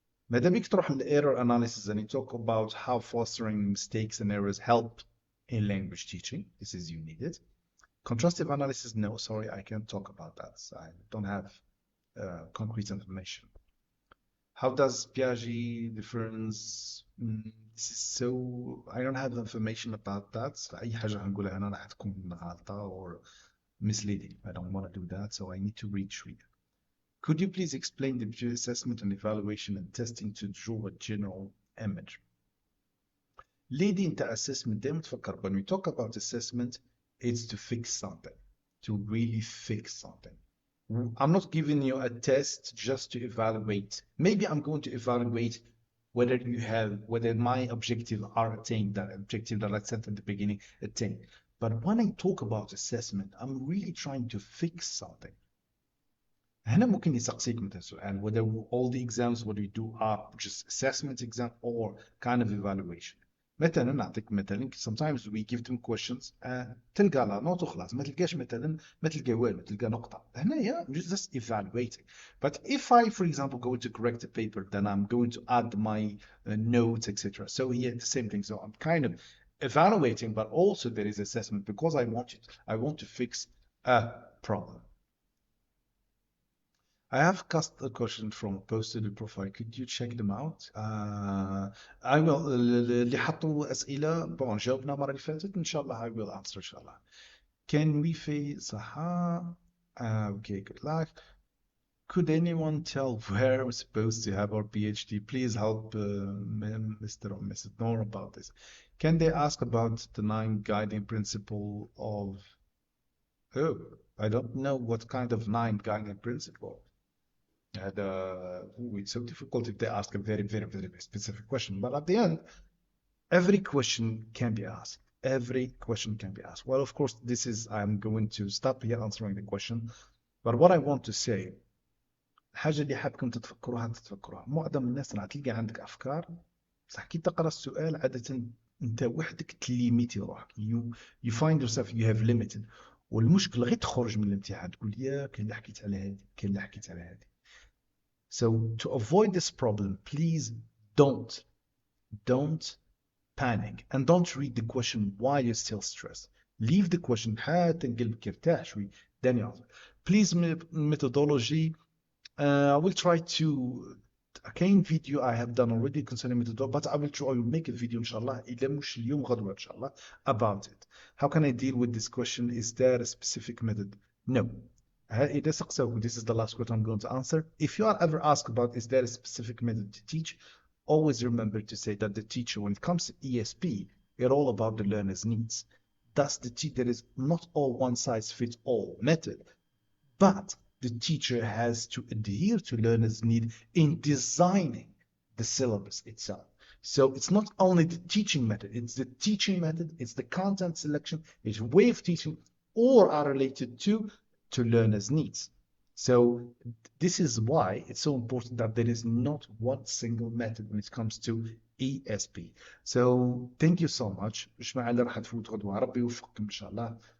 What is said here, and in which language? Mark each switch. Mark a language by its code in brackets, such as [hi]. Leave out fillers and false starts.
[ar] ماذا بيك تروح [en] error analysis and you talk about how fostering mistakes and errors help in language teaching. This is you need it. Contrastive analysis, no, sorry, I can't talk about that. I don't have concrete information. How does Piaget difference? This is so, I don't have information about that. [ar] فأي حاجة هنقولها أنا راح تكون غلطة [en] or misleading. I don't want to do that, so I need to read. Could you please explain the assessment and evaluation and testing to draw a general image? Leading to assessment, [ar] دايما تفكر [en] when we talk about assessment, it's to fix something, to really fix something. I'm not giving you a test just to evaluate. Maybe I'm going to evaluate whether my objective are attained, that objective that I set at the beginning attained. But when I talk about assessment, I'm really trying to fix something. [ar] هنا ممكن يسقسيك مثلا سؤال [en] whether all the exams what we do are just assessment exam or kind of evaluation. [ar] مثلا نعطيك مثلا [en] sometimes we give them questions [ar] تلقى لا نوت وخلاص ما تلقاش مثلا ما تلقى والو تلقى نقطة. هنايا [en] just evaluating. But if I for example go to correct a paper then I'm going to add my notes etc. So here the same thing. So I'm kind of evaluating but also there is assessment because I want to fix a problem. I have cast a question from posted the profile. Could you check them out? I will. [ar] اللي حطوا أسئلة جاوبنا مرة اللي فاتت إن شاء الله [en] I will answer [ar] إن شاء الله. [en] Can we face صحة? Okay, good luck. Could anyone tell where we're supposed to have our PhD? Please help Mr. or Mrs. Noor about this. Can they ask about the 9 guiding principle of? Oh, I don't know what kind of 9 guiding principle. And it's so difficult if they ask a very, very, very specific question. But at the end, every question can be asked. Every question can be asked. Well, of course, I'm going to stop here answering the question. But what I want to say, [ar] الحاجة اللي حابكم تتفكروها تتفكروها. معظم الناس راح تلقى عندك أفكار، بصح كي تقرا السؤال عادة أنت وحدك تليميتي روحك. [en] You find yourself you have limited. [ar] والمشكل غير تخرج من الامتحان تقول يا كاين اللي حكيت على هذه، كاين اللي حكيت على هذه. [en] So to avoid this problem, please don't don't panic and don't read the question while you're still stressed. Leave the question [ar] حتى قلبك يرتاح شوي. [en] Then you answer. Please methodology. I will try to [ar] كاين [en] video I have done already concerning methodology, but I will try to make a video inshallah [ar] إذا مش اليوم غدوة [en] inshallah about it. How can I deal with this question? Is there a specific method? No. [ar] إذا سقسوك, [en] this is the last question I'm going to answer. If you are ever asked about is there a specific method to teach, always remember to say that the teacher, when it comes to ESP, it's all about the learner's needs. There is not all one size fits all method, but the teacher has to adhere to learners' need in designing the syllabus itself. So it's not only the teaching method, it's the teaching method, it's the content selection, it's way of teaching, or are related to learners' needs. So this is why it's so important that there is not one single method when it comes to ESP. So thank you so much. [ar] اسمع اللي راح تفوت غدوة ربي يوفقكم إن شاء الله.